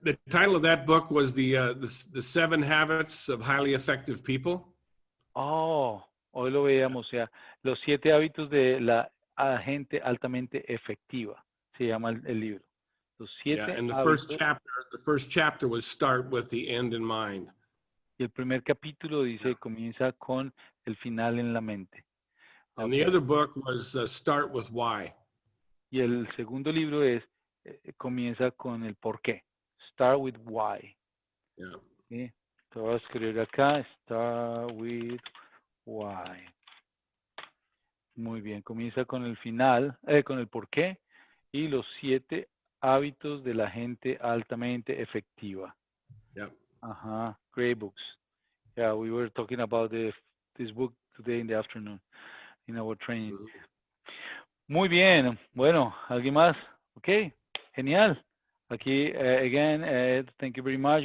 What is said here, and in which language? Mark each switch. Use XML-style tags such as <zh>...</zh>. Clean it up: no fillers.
<en>The title of that book was the 7 Habits of Highly Effective People.</en> <es>Oh, hoy lo veíamos, o sea, los 7 hábitos de la gente altamente efectiva. Se llama el libro. Los 7</es> <en>and the</en> <es>hábitos.</es> <en>first chapter was start with the end in mind.</en> <es>Y el primer capítulo dice comienza con el final en la mente.</es> <en>And the other book was start with why.</en> <es>Y el segundo libro es comienza con el por qué.</es> <en>Start with why. Yeah.</en> <es>¿Sí? Te voy a escribir acá.</es> <en>Start with why.</en> <es>Muy bien. Comienza con el final, con el por qué y los 7 hábitos de la gente altamente efectiva.</es> <en>Yep. Great books. Yeah, we were talking about this book today in the afternoon in our training.</en> <es>Muy bien. Bueno, ¿alguien más? Okay, genial. Aquí,</es> <en>again, thank you very much.</en>